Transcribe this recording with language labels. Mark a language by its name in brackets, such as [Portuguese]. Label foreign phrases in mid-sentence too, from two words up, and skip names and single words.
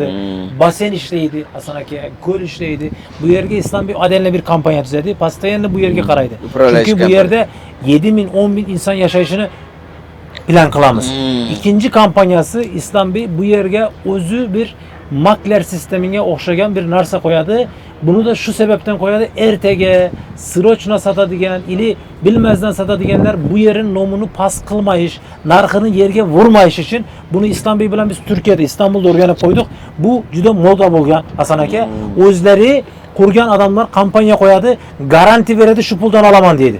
[Uzbek] Basen ishlaydi Hasan aka, ko'l ishlaydi. Bu yerga Islom Bey adenli bir kampanya tuzadi. Постоянно bu yerga qaraydi. Chunki bu yerda 7000, 10000 inson yashashini plan qilamiz. İkinci kompaniyasi Islom Bey bu yerga o'zi bir makler sistemiga o'xshagan bir narsa qo'yadi. Bunu da şu sebepten qo'yadi. Ertaga srochno sotadigan ili bilmazdan sotadiganlar bu yerin nomini past qilmayish, narxini yerga vurmayish uchun bunu Islom Bey bilan biz Turkiyada, Istanbulda o'rganib qo'ydik. Bu juda moda bo'lgan Hasan aka. O'zlari qurgan odamlar kompaniya qo'yadi, garanti beradi, shu puldan olaman deydi.